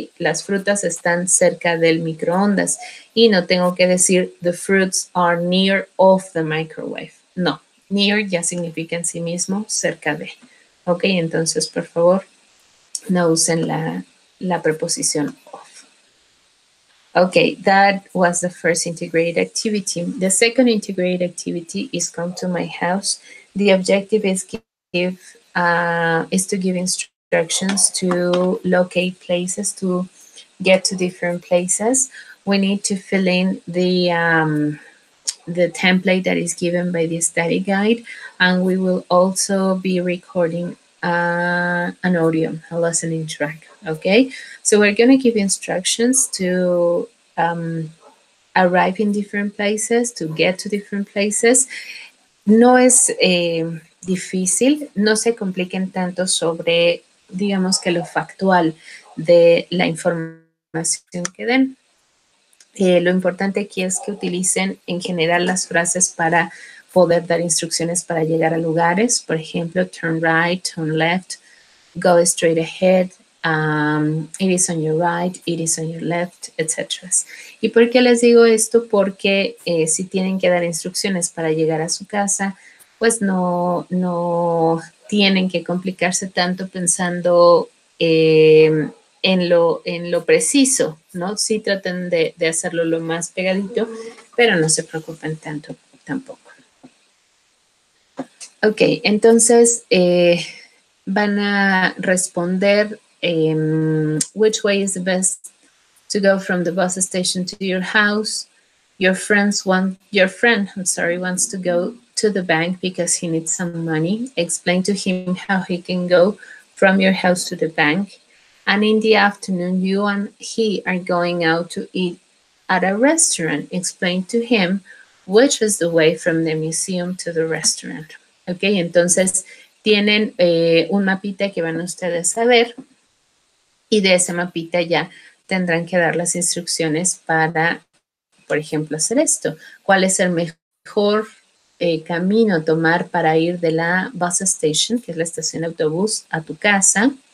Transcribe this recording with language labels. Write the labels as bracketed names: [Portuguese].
[Spanish] Las frutas están cerca del microondas y no tengo que decir [English] the fruits are near of the microwave. [Spanish] No, near ya significa en sí mismo cerca de. ¿Ok? Entonces, por favor, no usen la preposición of. [English] Okay, that was the first integrated activity. The second integrated activity is come to my house. The objective is to give instructions to locate places, to get to different places. We need to fill in the template that is given by the study guide, and we will also be recording an audio, a listening track. Okay, so we're going to give instructions to arrive in different places, to get to different places. [Spanish] No es difícil, no se compliquen tanto sobre, digamos que lo factual de la información que den. Lo importante aquí es que utilicen en general las frases para poder dar instrucciones para llegar a lugares. Por ejemplo, [English] turn right, turn left, go straight ahead, it is on your right, it is on your left, etc. [Spanish] ¿Y por qué les digo esto? Porque si tienen que dar instrucciones para llegar a su casa, pues no tienen que complicarse tanto pensando en lo preciso, ¿no? Sí traten de hacerlo lo más pegadito, pero no se preocupen tanto tampoco. Ok, entonces van a responder [English] which way is the best to go from the bus station to your house. Your friend wants to go to the bank because he needs some money. Explain to him how he can go from your house to the bank. And in the afternoon, you and he are going out to eat at a restaurant. Explain to him which is the way from the museum to the restaurant. [Spanish] Ok, entonces tienen un mapita que van ustedes a ver y de ese mapita ya tendrán que dar las instrucciones para, por ejemplo, hacer esto. ¿Cuál es el mejor camino a tomar para ir de la bus station, que es la estación de autobús, a tu casa?